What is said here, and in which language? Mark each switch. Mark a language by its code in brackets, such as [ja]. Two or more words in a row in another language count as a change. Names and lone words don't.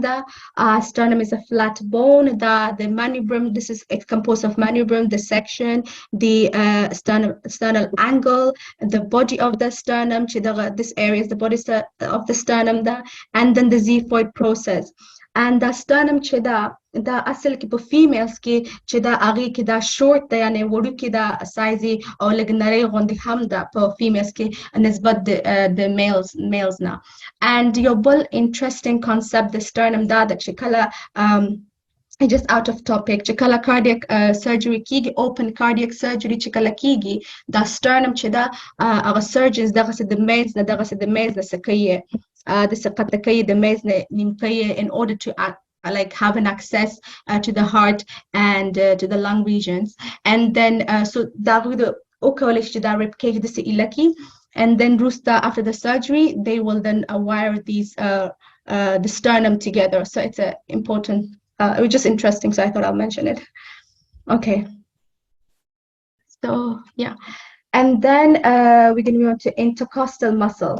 [en] The sternum is a flat bone. The manubrum, this is composed of manubrum, the section, the sternal angle, the body of the sternum. This area is the body of the sternum, and then the xiphoid process. And the sternum [ps] cheda دا اصل کې په فیمیلز کې چې دا هغې کې دا شورت ده یعنې وړوکې ده سایز او لږ نری غوندې هم ده په فیمیلز کې نسبت د میلز نه. and یو بل [en] interesting concept [ps] د sternum دا ده چې کله [en] just out of topic [ps] چې کله [en] cardiac surgery [ps] کیږي [en] open cardiac surgery [ps] چې کله کیږي دا sternum چې دا هغه surgeons دغسې د میز نه څه کوي داسې قطع کوي د میز نه نیم کوي [en] in order to like have an access to the heart and to the lung regions and then so [ps] دا غوی د وکولی شي چې دا [en] rib cage [ps] داسې ایله کي [en] and then Rusta after the surgery they will then wire these the sternum together, so it's a important it was just interesting, so I thought I'll mention it. Okay, so yeah, and then we're going to move on to intercostal muscles.